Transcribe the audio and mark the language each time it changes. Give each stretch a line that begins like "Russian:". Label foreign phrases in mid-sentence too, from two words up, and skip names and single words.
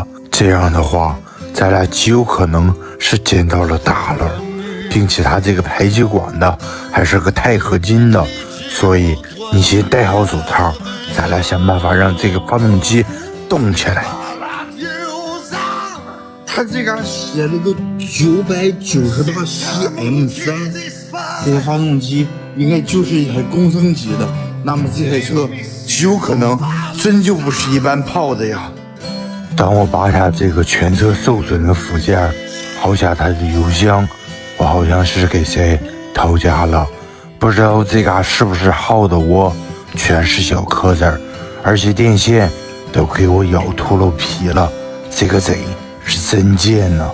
Chinese: 這樣的話，咱倆極有可能是撿到了大漏，並且它這個排氣管的還是個鈦合金的，所以你先戴好手套，咱倆想辦法讓這個發動機動起來。他這個寫了個998 CM3，這台發動機應該就是一台工程級的，那麼這台車極有可能真就不是一般炮的呀。當我拔下這個全車受損的附件，拋下它的油箱，我好像是給誰逃家了，不知道這嘎是不是耗的窩，全是小顆子，而且電線都給我咬禿了皮了，這個賊是真賤呢。